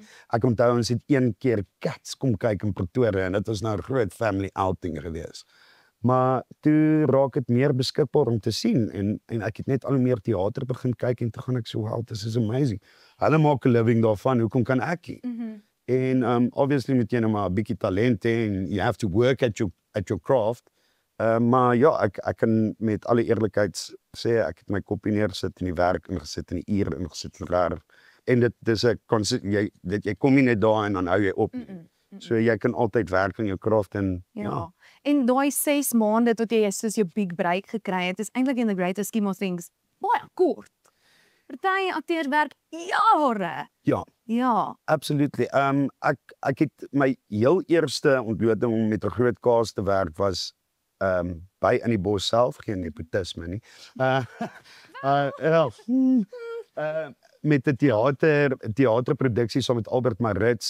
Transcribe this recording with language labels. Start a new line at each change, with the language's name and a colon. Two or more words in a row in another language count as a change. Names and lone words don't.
Afrikaans: Ek onthou ons het een keer Cats kom kyk in Pretoria en dit was nou 'n groot
English: family outing
Afrikaans: gewees. Maar toe raak dit meer beskikbaar om te sien en ek het net al hoe meer teater begin kyk en toe gaan ek so,
English: wow, this is amazing.
Afrikaans: Hulle maak 'n living daarvan, hoekom kan ek nie? En obviously moet jy nou maar 'n bietjie talent hê en
English: you have to work at your craft.
Afrikaans: Maar ja, ek kan met alle eerlikheid sê ek het my koppie neergesit in die werk ingesit in die uur ingesit reg. En dit is 'n jy kom nie net daar en dan hou jy op. So jy kan altyd werk aan jou craft en ja. En daai 6 maande tot jy soos jou
English: big break
Afrikaans: gekry het, is eintlik
English: in the greatest scheme of things
Afrikaans: baie kort. Party akteurs werk jare. Ja. Ja. Absolutely. Ek het my heel eerste ontmoeting om met 'n groot cast te werk was by in die bos self, geen nepotisme nie. Met 'n teaterproduksie saam met Albert Maritz.